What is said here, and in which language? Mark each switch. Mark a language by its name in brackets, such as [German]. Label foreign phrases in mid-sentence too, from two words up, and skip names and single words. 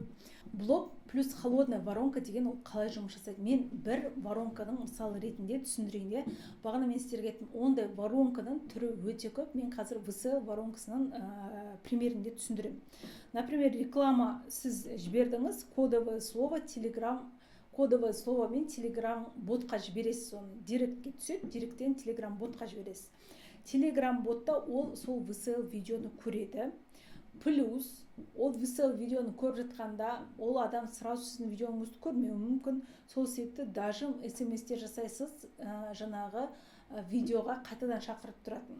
[Russian] Блог плюс холодная воронка [Kazakh] деген ол қалай жұмыс жасайды? Мен бір воронканың мысалы ретінде түсіндірейін. Бағана мен сіздерге айттым, ондай воронканың түрі өте көп. Мен қазір ВСЛ воронкасының примерінде түсіндірем. Например, реклама сіз жібердіңіз, [Russian] кодовое слово [Kazakh] Telegram, [Russian] кодовое слово [Kazakh] мен Telegram ботқа жібересіз, оны директке түседі, директтен Telegram ботқа жібересіз. Telegram ботта ол сол ВСЛ видеоны көреді. Плюс ол ВСЛ видеоны көріп жатқанда, ол адам сразу сіздің видеоңызды көрмеуі мүмкін. Сол себепті даже смс-тер жасайсыз, жаңағы видеоға қайтадан шақырып тұратын.